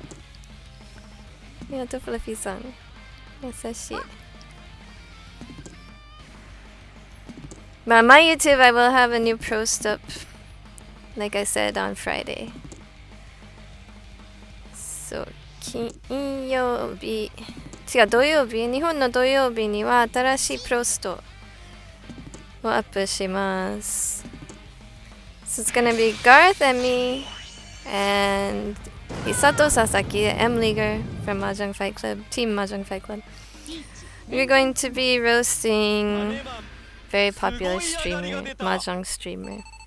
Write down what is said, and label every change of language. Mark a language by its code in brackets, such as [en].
[ja] ありがとう、フラフィーさん。優しい。 [en] But on my YouTube, I will have a new post up, like I said, on Friday. [ja] So, 金曜日、違う、土曜日、日本の土曜日には新しいポストをアップします。 [en] So it's gonna be Garth and me, and Hisato Sasaki, the M Leaguer from Mahjong Fight Club, Team Mahjong Fight Club. We're going to be roasting very popular streamer, Mahjong streamer.